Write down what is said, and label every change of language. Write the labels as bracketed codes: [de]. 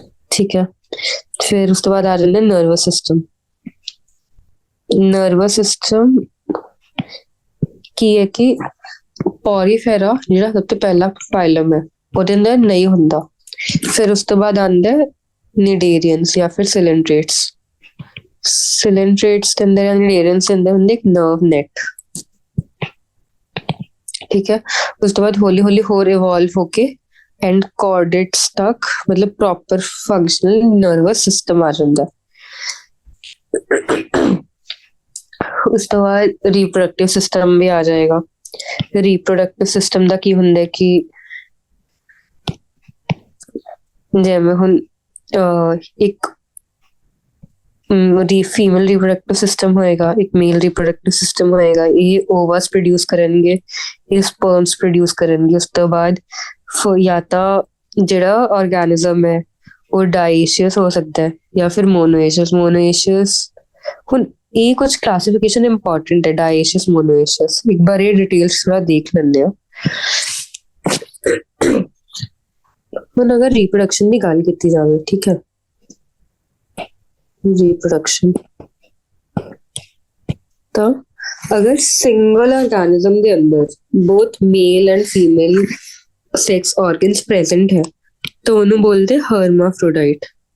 [pa] ਠੀਕ ਹੈ, ਫਿਰ ਉਸ ਤੋਂ ਬਾਅਦ ਆ ਜਾਂਦਾ ਨਰਵਸ ਸਿਸਟਮ। ਨਰਵਸ ਸਿਸਟਮ ਕੀ ਹੈ ਕਿ ਪੋਰੀਫੇਰਾ ਜਿਹੜਾ ਸਭ ਤੋਂ ਪਹਿਲਾ ਫਾਈਲਮ ਹੈ ਉਹਦੇ ਅੰਦਰ ਨਹੀਂ ਹੁੰਦਾ। ਫਿਰ ਉਸ ਤੋਂ ਬਾਅਦ ਆਉਂਦਾ ਨਿਡੇਰੀਅਨਸ ਜਾਂ ਫਿਰ ਸਿਲੈਂਟ੍ਰੇਟਸ। ਸਿਲੈਂਟ੍ਰੇਟਸ ਦੇ ਅੰਦਰ, ਨਿਡੇਰੀਅਨਸ ਦੇ ਅੰਦਰ ਹੁੰਦੇ ਇੱਕ ਨਰਵ ਨੈਟ। ਠੀਕ ਹੈ, ਉਸ ਤੋਂ ਬਾਅਦ ਹੌਲੀ ਹੌਲੀ ਹੋਰ ਇਵੋਲਵ ਹੋ ਕੇ [hi] एंड कॉर्डेट्स तक मतलब प्रॉपर फंक्शनल नर्वस सिस्टम आ जाता है। [pa] ਉਸ ਤੋਂ ਬਾਅਦ ਰੀਪਰੋਡਕਟਿਵ ਸਿਸਟਮ ਵੀ ਆ ਜਾਏਗਾ। ਰੀਪਰੋਡਕਟਿਵ ਸਿਸਟਮ ਦਾ ਕੀ ਹੁੰਦਾ ਕਿ ਜਿਵੇਂ ਹੁਣ ਇੱਕ [hi] फीमेल रिप्रोडक्टिव सिस्टम होएगा, एक मेल रिप्रोडक्टिव सिस्टम होएगा। ये ओवस प्रोड्यूस करेंगे, ये स्पर्म्स प्रोड्यूस करेंगे। उस तो बाद या तो [pa] ਜਿਹੜਾ [hi] ऑर्गेनिज्म है वो डाइशियस हो सकता है या फिर मोनोएशियस। [pa] मोनोएशियस ਹੁਣ ਇਹ ਕੁਝ ਕਲਾਸੀਫਿਕੇਸ਼ਨ ਇੰਪੋਰਟੈਂਟ ਹੈ, ਡਾਇशियस मोनोएशियस। ਇੱਕ ਬਾਰ ਇਹ ਡਿਟੇਲਸ ਥੋੜਾ ਦੇਖ ਲੈਂਦੇ ਆ। ਹੁਣ ਅਗਰ ਰੀਪਰੋਡਕਸ਼ਨ ਦੀ ਗੱਲ ਕੀਤੀ ਜਾਵੇ, ਠੀਕ ਹੈ, [hi] रिप्रोडक्शन तो अगर सिंगल ऑर्गेनिज्म के अंदर both male and female sex organs present है तो उन्हें बोलते हैं हर्माफ्रोडाइट।